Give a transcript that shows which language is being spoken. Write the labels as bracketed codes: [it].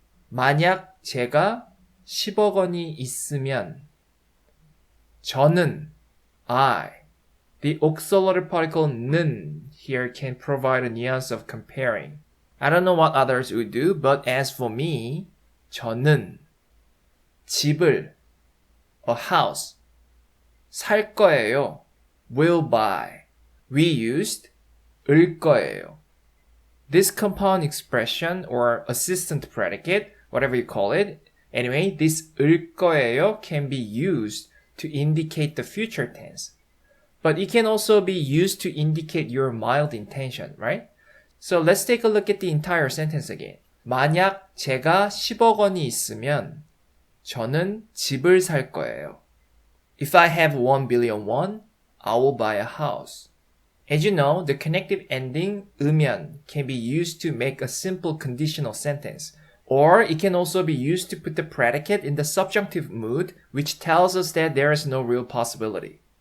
[ko] 만약 제가 10억 원이 있으면. [en] 저는, I. The auxiliary particle 는 here can provide a nuance of comparing. I don't know what others would do, but as for me, 저는 집을, a house, 살 거예요, will buy. We used 을 거예요. This compound expression or assistant predicate, whatever you call it, anyway, this 을 거예요 can be used to indicate the future tense. But it can also be used to indicate your mild intention, right? So let's take a look at the entire sentence again. [ko] 만약 제가 10억 원이 있으면 저는 집을 살 거예요. [en] If I have 1 billion won, I will buy a house. As you know, the connective ending 으면 can be used to make a simple conditional sentence. Or it can also be used to put the predicate in the subjunctive mood, which tells us that there is no real possibility.